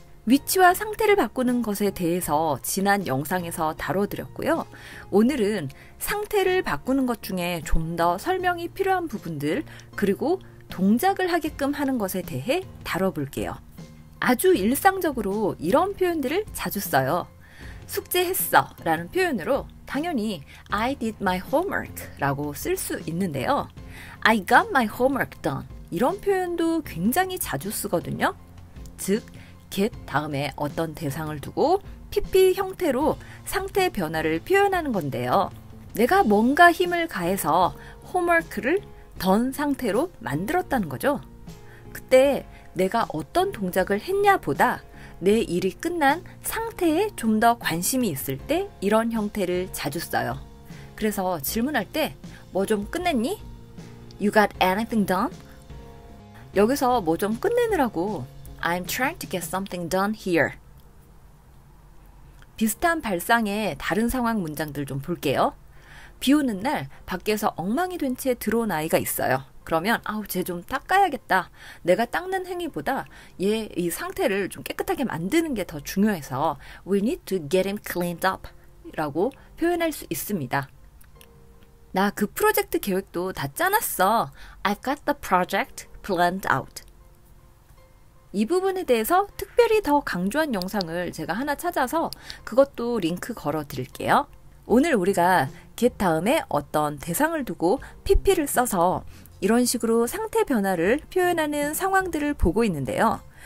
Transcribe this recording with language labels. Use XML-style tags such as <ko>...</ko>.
<ko>위치와 상태를 바꾸는 것에 대해서 지난 영상에서 다뤄드렸고요. 오늘은 상태를 바꾸는 것 중에 좀 더 설명이 필요한 부분들, 그리고 동작을 하게끔 하는 것에 대해 다뤄볼게요. 아주 일상적으로 이런 표현들을 자주 써요. 숙제했어 라는 표현으로 당연히</ko> <en>I did my homework</en> <ko>라고 쓸 수 있는데요.</ko> <en>I got my homework done.</en> <ko>이런 표현도 굉장히 자주 쓰거든요. 즉, get 다음에 어떤 대상을 두고 PP 형태로 상태 변화를 표현하는 건데요. 내가 뭔가 힘을 가해서 홈워크를 done 상태로 만들었다는 거죠. 그때 내가 어떤 동작을 했냐 보다 내 일이 끝난 상태에 좀 더 관심이 있을 때 이런 형태를 자주 써요. 그래서 질문할 때 뭐 좀 끝냈니?</ko> <en>You got anything done?</en> <ko>여기서 뭐 좀 끝내느라고</ko> <en>I'm trying to get something done here.</en> <ko>비슷한 발상의 다른 상황 문장들 좀 볼게요. 비 오는 날 밖에서 엉망이 된 채 들어온 아이가 있어요. 그러면 쟤 좀 닦아야겠다. 내가 닦는 행위보다 얘 이 상태를 좀 깨끗하게 만드는 게 더 중요해서</ko> <en>We need to get him cleaned up</en> <ko>라고 표현할 수 있습니다. 나 그 프로젝트 계획도 다 짜놨어.</ko> <en>I've got the project planned out.</en> <ko>이 부분에 대해서 특별히 더 강조한 영상을 제가 하나 찾아서 그것도 링크 걸어 드릴게요. 오늘 우리가 get 다음에 어떤 대상을 두고 PP를 써서 이런 식으로 상태 변화를 표현하는 상황들을 보고 있는데요.</ko>